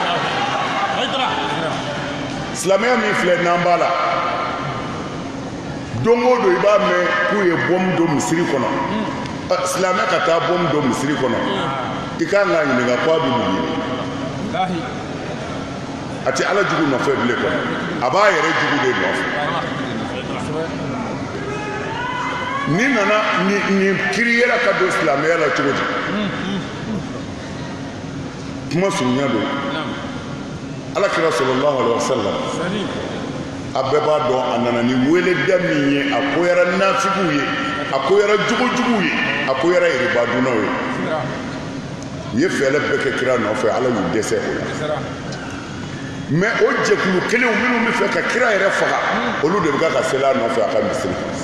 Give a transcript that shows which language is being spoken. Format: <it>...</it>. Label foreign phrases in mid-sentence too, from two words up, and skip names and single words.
<bm>silamɛya min filɛ n'an b'a la don o don i b'a mɛn k'u ye bɔmu don misiri kɔnɔ silamɛ ka taa bɔmu don misiri kɔnɔ i kan k'a ɲininka k'a bɛ mun ɲini a tɛ ala jugu nɔfɛ bilen kɔnɔ a b'a yɛrɛ jugu de nɔfɛ ni nana nin kiri yɛrɛ ka don silamɛya la cogo di kuma surunya don ala kira</bm> <ar>صلى الله عليه</ar> <bm>wasallam a bɛɛ b'a dɔn a nana ni weleda min ye a koyara nafigiw ye a koyara jogojuguw ye a koyara yiribadunaw ye u ye fɛɛrɛ bɛɛ kɛ kira nɔfɛ ala y'u dɛsɛ o la mɛ o jɛkulu kelenw minnu bɛ fɛ ka kira yɛrɛ faga olu de bɛ ka seli a nɔfɛ a ka misiri</bm>